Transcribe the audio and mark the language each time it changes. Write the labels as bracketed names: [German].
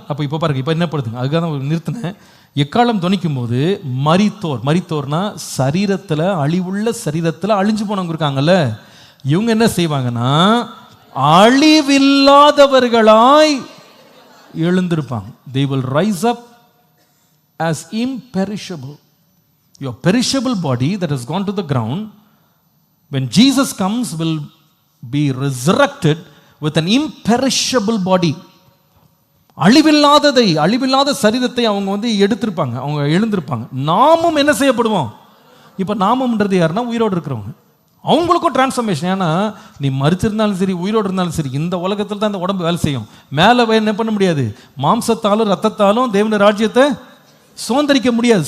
[Tamil] அப்போ இப்போ பாருங்க, இப்போ என்ன படுதுங்க, அதுக்காக தான் நிறுத்தினேன். எக்காலம் தொனிக்கும் போது மரித்தோர். மரித்தோர்னா சரீரத்தில், அழிவுள்ள சரீரத்தில் அழிஞ்சு போனவங்க இருக்காங்கல்ல, இவங்க என்ன செய்வாங்கன்னா அழிவில்லாதவர்களாய் எழுந்திருப்பாங்க. [English] They will rise up as imperishable. Your perishable body that has gone to the ground, when Jesus comes, will be resurrected with an imperishable body. [Tamil] அழிவில்லாத சரீரத்தை அவங்க வந்து எடுத்திருப்பாங்க, அவங்க எழுந்திருப்பாங்க. நாமும் என்ன செய்யப்படுவோம்? இப்போ நாமம்ன்றது யாருன்னா உயிரோடு இருக்கிறவங்க. அவங்களுக்கும் டிரான்ஸ்ஃபர்மேஷன். ஏன்னா நீ மரிச்சிருந்தாலும் சரி, உயிரோடு இருந்தாலும் சரி, இந்த உலகத்தில் தான் இந்த உடம்பு வேலை செய்யும். மேலே என்ன பண்ண முடியாது? மாம்சத்தாலும் ரத்தத்தாலும் தேவனுடைய ராஜ்யத்தை சுதந்திரிக்க முடியாது.